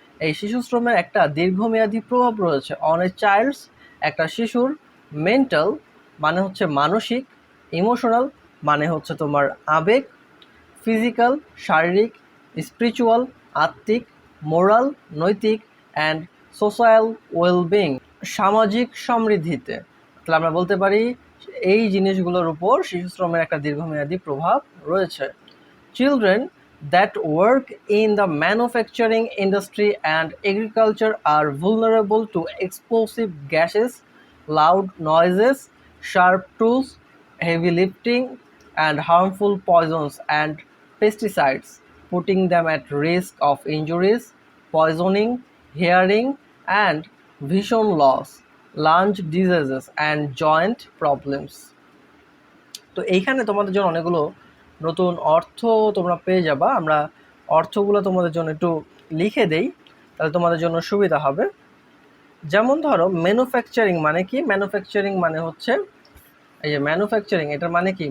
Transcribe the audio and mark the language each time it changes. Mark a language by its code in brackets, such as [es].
[bn] এই শিশু শ্রমের একটা দীর্ঘমেয়াদী প্রভাব রয়েছে [en] on a child's, [bn] একটা শিশুর, মেন্টাল মানে হচ্ছে মানসিক, ইমোশনাল মানে হচ্ছে তোমার আবেগ, ফিজিক্যাল শারীরিক, স্পিরিচুয়াল আত্মিক, মোরাল নৈতিক, অ্যান্ড সোশ্যাল ওয়েলবিং সামাজিক সমৃদ্ধিতে। তাহলে আমরা বলতে পারি এই জিনিসগুলোর উপর শিশু শ্রমের একটা দীর্ঘমেয়াদী প্রভাব রয়েছে। [en] Children that work in the manufacturing industry and agriculture are vulnerable to explosive gases, loud noises, sharp tools, heavy lifting, and harmful poisons and pesticides, putting them at risk of injuries, poisoning, hearing, and vision loss, lung diseases, and joint problems. [bn] তো এইখানে তোমাদের জন্য অনেকগুলো নতুন অর্থ তোমরা পেয়ে যাবা। আমরা অর্থগুলো তোমাদের জন্য একটু লিখে দেই, তাহলে তোমাদের জন্য সুবিধা হবে। যেমন ধরো ম্যানুফ্যাকচারিং মানে কি? ম্যানুফ্যাকচারিং মানে হচ্ছে এই যে ম্যানুফ্যাকচারিং, এটার মানে কি?